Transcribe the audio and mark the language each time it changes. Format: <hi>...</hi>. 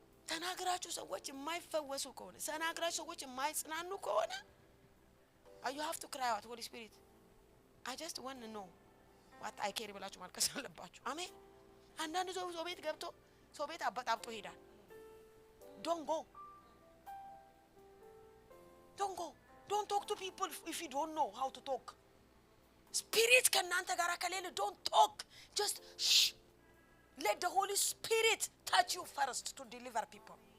<am>ተናግራችሁ ሰዎች የማይፈወሱ ከሆነ፣ ተናግራችሁ ሰዎች የማይጽናኑ ከሆነ</am> <en>you have to cry out, Holy Spirit, I just want to know what I care</en> <am>ብላችሁ ማልቀስ አለባችሁ። አሜን። አንዳንድ ሰው ቤት ገብቶ ሰው ቤት አበጣብጦ ይሄዳል።</am> <en>Don't go. Don't talk to people if you don't know how to talk.</en> <am>Spirit ከናንተ ጋር ከሌለ</am> <en>don't talk. Just shh. Let the Holy Spirit touch you first to deliver people.</en>